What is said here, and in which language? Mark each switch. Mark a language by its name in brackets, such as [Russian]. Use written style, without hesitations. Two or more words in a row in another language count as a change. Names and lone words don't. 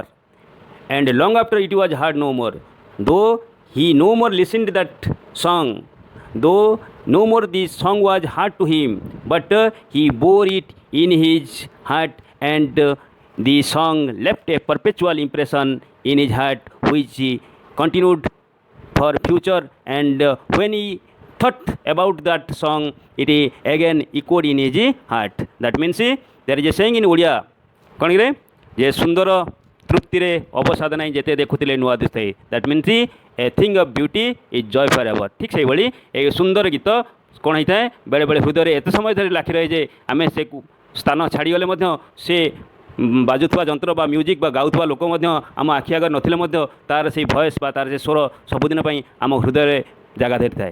[English] And long after it was heard no more. Though he no more listened that song, though no more the song was heard to him, but he bore it in his heart, and the song left a perpetual impression in his heart, which he continued for future. And when he thought about that song, it again echoed in his heart. That means there is a saying in Odia, [Odia] କ'ଣ କିରେ ଯେ ସୁନ୍ଦର ତୃପ୍ତିରେ ଅବସାଦ ନାହିଁ ଯେତେ ଦେଖୁଥିଲେ ନୂଆ ଦିଶେ. [English] That means a thing of beauty is joy for ever. ଠିକ୍ ସେଇଭଳି ଏ ସୁନ୍ଦର ଗୀତ କ'ଣ ହେଇଥାଏ, ବେଳେବେଳେ ହୃଦୟରେ ଏତେ ସମୟ ଧରି ଲାଖି ରହେ ଯେ ଆମେ ସେ ସ୍ଥାନ ଛାଡ଼ିଗଲେ ମଧ୍ୟ ସେ ବାଜୁଥିବା ଯନ୍ତ୍ର ବା ମ୍ୟୁଜିକ୍ ବା ଗାଉଥିବା ଲୋକ ମଧ୍ୟ ଆମ ଆଖି ଆଗରେ ନଥିଲେ ମଧ୍ୟ ତା'ର ସେଇ ଭଏସ୍ ବା ତା'ର ସେ ସ୍ୱର ସବୁଦିନ ପାଇଁ ଆମ ହୃଦୟରେ ଜାଗା ଧରିଥାଏ.